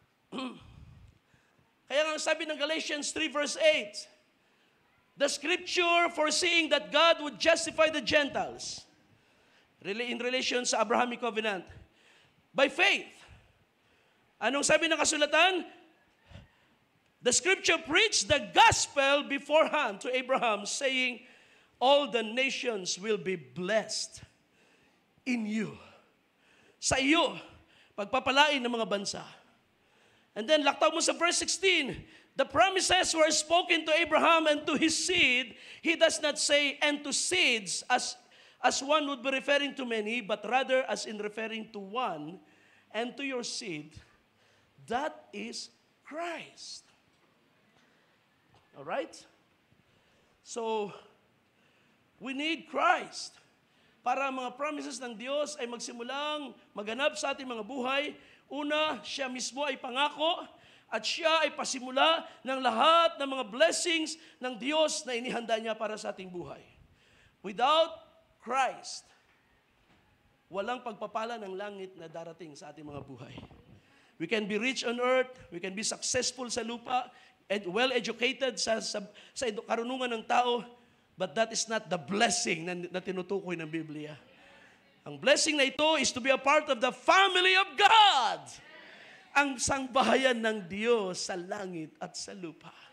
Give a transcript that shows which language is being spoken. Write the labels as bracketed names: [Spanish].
[Filipino] Kaya nga sabi ng [English] Galatians 3 verse 8, the scripture foreseeing that God would justify the Gentiles in relation sa Abrahamic covenant by faith. [Filipino] Anong sabi ng kasulatan? [English] The scripture preached the gospel beforehand to Abraham, saying, all the nations will be blessed in you. [Filipino] Sa iyo, pagpapalain ng mga bansa. [English] And then, [Filipino] laktaw mo sa [English] verse 16, the promises were spoken to Abraham and to his seed. He does not say, and to seeds, as one would be referring to many, but rather as in referring to one, and to your seed. That is Christ. All right? [Filipino] So, [English] we need Christ [Filipino] para ang mga promises ng Diyos ay magsimulang maganap sa ating mga buhay. Una, siya mismo ay pangako at siya ay pasimula ng lahat ng mga blessings ng Diyos na inihanda niya para sa ating buhay. [English] Without Christ, [Filipino] walang pagpapala ng langit na darating sa ating mga buhay. [English] We can be rich on earth, we can be successful [Filipino] sa lupa, [English] well-educated [Filipino] sa karunungan ng tao, [English] but that is not the blessing [Filipino] na tinutukoy ng Biblia. Ang blessing na ito [English] is to be a part of the family of God. [Filipino] Ang sangbahayan ng Diyos sa langit at sa lupa.